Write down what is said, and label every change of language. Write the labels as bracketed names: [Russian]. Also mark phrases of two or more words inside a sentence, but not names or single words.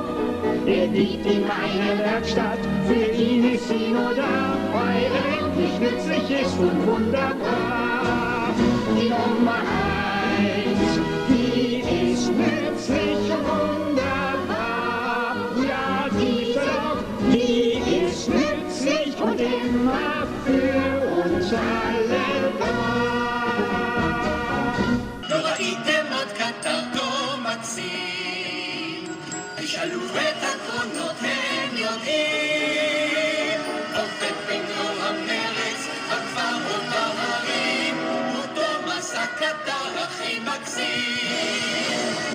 [German] Er liegt in meiner Werkstatt, für ihn ist sie nur da, weil er wirklich nützlich ist und wunderbar. Die Nummer 1, die ist nützlich und wunderbar. Ja, diese Lok, die ist nützlich und immer für uns alle da. [Hebrew] לא ראיתם עוד קטר מקסים, תשאלו את הקרונות הם יודעים. עובד בגלו המרץ, בכפר ובהרים, הוא תומאס הקטר הכי מקסים.